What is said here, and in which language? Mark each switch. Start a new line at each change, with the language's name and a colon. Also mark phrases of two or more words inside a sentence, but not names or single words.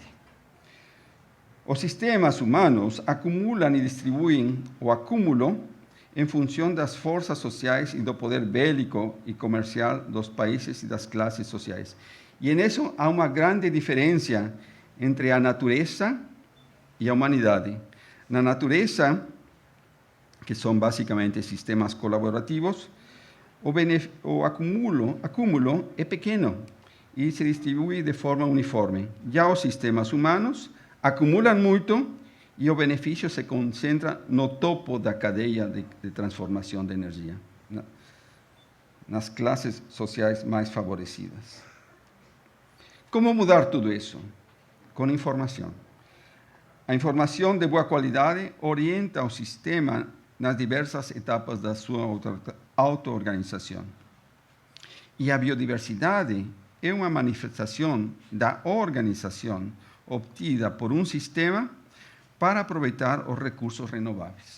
Portuguese: Os sistemas humanos acumulam e distribuem o acúmulo em função das forças sociais e do poder bélico e comercial dos países e das classes sociais. E nisso há uma grande diferença entre a natureza e a humanidade. Na natureza,
Spanish: que son básicamente sistemas colaborativos,
Portuguese: o acúmulo
Spanish: es pequeño y se distribuye de forma uniforme. Ya los sistemas humanos acumulan mucho y el beneficio se concentra
Portuguese: no topo da cadeia
Spanish: de transformación de energía,
Portuguese: nas clases sociais mais favorecidas. Como mudar tudo isso? Com informação. A informação de boa qualidade orienta o sistema nas diversas etapas da sua auto-organização. E a biodiversidade é uma manifestação da organização obtida por um sistema para aproveitar os recursos renováveis.